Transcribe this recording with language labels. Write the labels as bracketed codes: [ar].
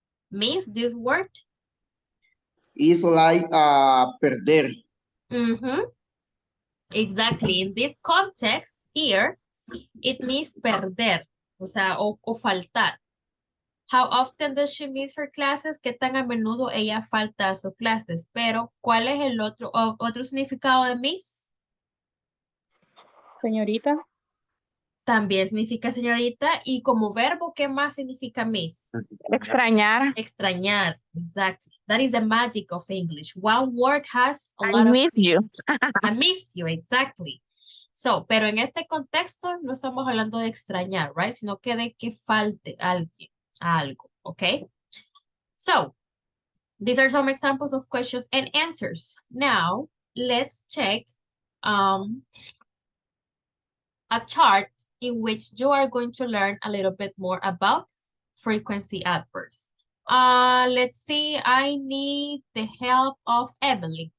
[en] Miss, this word? It's like perder. Exactly. In this context here, it means perder, [es] o sea, o faltar. [en] How often does she miss her classes? [es] ¿Qué tan a menudo ella falta a sus clases? Pero, ¿cuál es el otro significado de miss? Señorita. También significa señorita. Y como verbo, ¿qué más significa miss? Extrañar. Extrañar, [en] exactly. That is the magic of English. One word has a lot I of miss you. I miss you, exactly. [es] So, pero en este contexto no estamos hablando de extrañar, right? Sino que de que falte alguien, algo, okay? [en] So, these are some examples of questions and answers. Now, let's check a chart in which you are going to learn a little bit more about frequency adverbs. Let's see, I need the help of Evelyn.